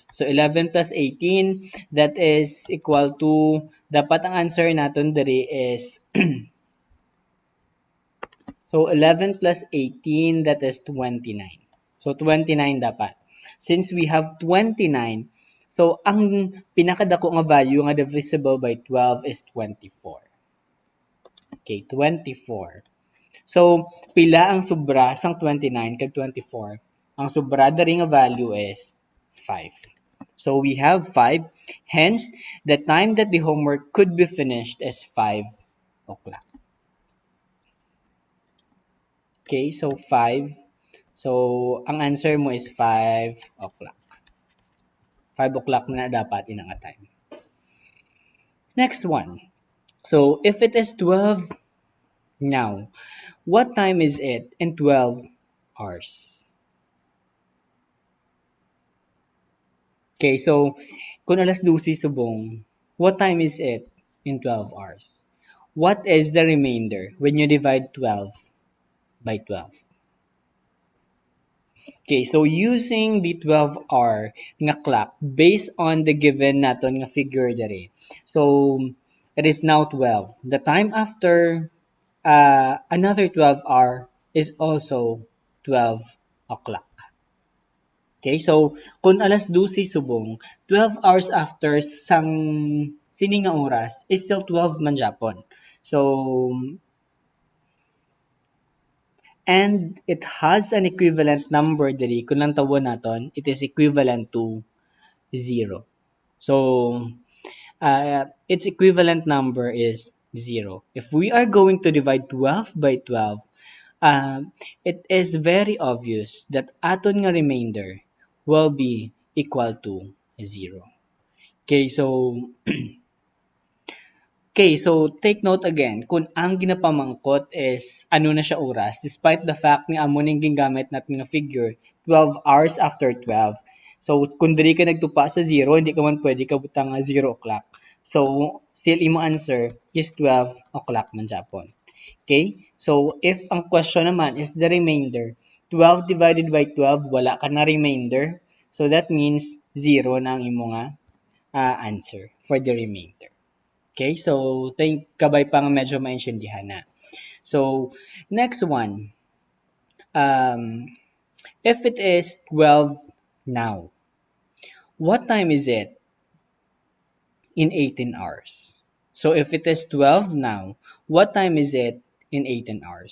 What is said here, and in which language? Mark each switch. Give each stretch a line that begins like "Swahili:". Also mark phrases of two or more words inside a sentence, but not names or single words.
English: So 11 plus 18 that is equal to
Hiligaynon: dapat ang
English: answer
Hiligaynon: naton diri
English: is so 11 plus 18 that is 29. So 29 dapat. Since we have 29, so
Hiligaynon: ang pinakadako nga
English: value nga divisible by 12 is 24. Okay, 24. So,
Hiligaynon: pila ang sobra sang 29 kag 24? Ang sobra diri nga value is 5. So,
English: we have
Hiligaynon: 5.
English: Hence, the time that the homework could be finished is 5 o'clock. Okay, so 5. So,
Hiligaynon: ang answer mo is 5 o'clock. 5 o'clock na dapat inang time.
English: Next one. So, if it is 12 now, what time is it in 12 hours?
Hiligaynon: Okay, so kung alas 12 subong,
English: what time is it in 12 hours? What is the remainder when you divide 12 by 12? Okay, so using the 12-hour nga clock based on the given
Hiligaynon: naton nga
English: figure dere. So it is now 12. The time after another 12-hour is also 12 o'clock.
Hiligaynon: Okay, so kung alas 12 subong, 12
English: hours after
Hiligaynon: sang sini nga oras is still 12 man Japon.
English: So and it has an equivalent number diri
Hiligaynon: kung lang tawon naton,
English: it is equivalent to 0. So its equivalent number is 0. If we are going to divide 12 by 12, it is very obvious that
Hiligaynon: aton nga
English: remainder will be equal to 0. Okay, so take note again,
Hiligaynon: kung ang ginapamangkot is ano na siya oras,
English: despite the fact
Hiligaynon: nga amo ning gingamit natin nga figure,
English: 12 hours after 12. So,
Hiligaynon: kung diri ka nagtupa sa 0, hindi ka man pwede ka butang 0 o'clock. So, still imo answer is 12 o'clock man Japon.
English: Okay? So, if ang question naman is the remainder, 12 divided by 12,
Hiligaynon: wala ka na remainder.
English: So, that means 0
Hiligaynon: na ang imo nga
English: answer for the remainder. Okay?
Hiligaynon: So, think kabay pang medyo maintindihan na.
English: So, next one. If it is 12 now, what time is it in 18 hours? So, if it is 12 now, what time is it in 18 hours?